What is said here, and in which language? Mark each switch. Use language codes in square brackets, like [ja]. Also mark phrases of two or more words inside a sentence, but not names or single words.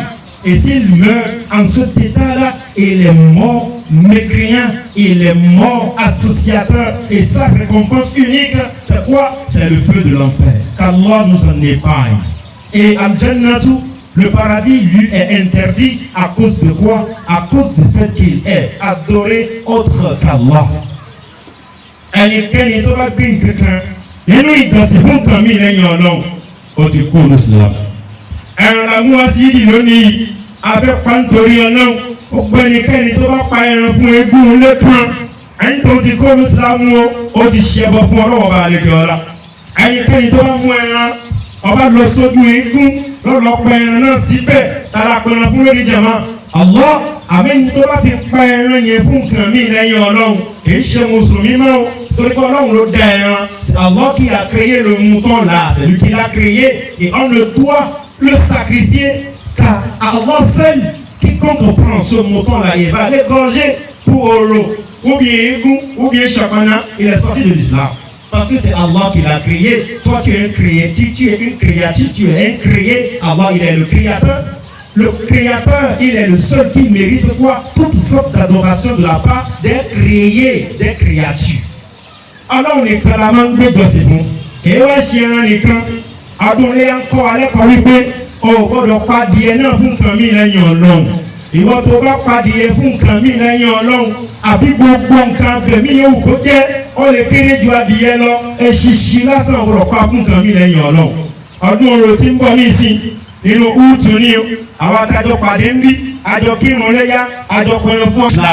[fr] Et s'il meurt en cet état-là, il est mort mécréant, il est mort associateur. Et sa récompense unique, c'est quoi? C'est le feu de l'enfer. Qu'Allah nous en épargne. Et Al-Jannatu, le paradis, lui est interdit à cause de quoi? À cause du fait qu'il est adoré autre qu'Allah. [yo] Ẹnikẹ́ni tó bá gbé nǹkan nínú ìgbọ̀nsẹ̀ fún kan mí lẹ́yìn Ọlọ́run ó ti kú Islam. Ẹran la mú wá sí ìdí lónìí afẹ́pá nítorí Ọlọ́run ó gbé ẹnikẹ́ni tó bá pa ẹran fún eégún lẹ́kan ẹni tó ti kú Islam ó ti ṣẹbọ fún Ọlọ́run ọba àlejò ọ̀la. Ẹnikẹ́ni tó bá mú ẹran ọba lọ sójú eégún lọ́lọ́ pa ẹran náà síbẹ̀ tara pẹ̀ràn fún lórí jẹ̀mọ́ Allah àmì tó bá fi pa ẹran yẹn fún nǹkan mí lẹ́yìn Ọlọ́run kì í ṣe mùsùlùmí mọ́ o. Torí que Ọlọ́run ló dá ẹran, [fr] c'est Allah qui a créé le mouton là, c'est lui qui l'a créé et on ne doit le sacrifier qu'à Allah seul. Quiconque prend ce mouton là, il va l'égorger pour Oro, ou bien Égou, ou bien Chapana, il est sorti de l'islam. Parce que c'est Allah qui l'a créé. Toi tu es un créature, tu es une créature, tu es un créé. Allah il est le créateur. Le créateur, il est le seul qui mérite quoi? Toutes sortes d'adoration de la part des créés, des créatures. [yo] Ọlọ́run nìkan la máa ń gbé jọ́sìn fún kìí wá ṣe ẹran nìkan adúlé ń kọ́ alẹ́kọ̀ọ́ wípé o ò gbọ́dọ̀ padìẹ náà fún nǹkan mí lẹ́yìn Ọlọ́run ìwọ tó bá padìẹ fún nǹkan mí lẹ́yìn Ọlọ́run àbí gbogbo nǹkan bẹ̀mí yòówù kó jẹ́ ó lè kéré ju adìẹ lọ eṣinṣin lásán ò gbọ́dọ̀ pa fún nǹkan mí lẹ́yìn Ọlọ́run ọdún orò tí ń bọ̀ ní ìsìn nínú úùtù ní àwọn adájọ́ pàdé ń bí àjọ kírun léyà àjọ pẹ̀rẹ̀ fún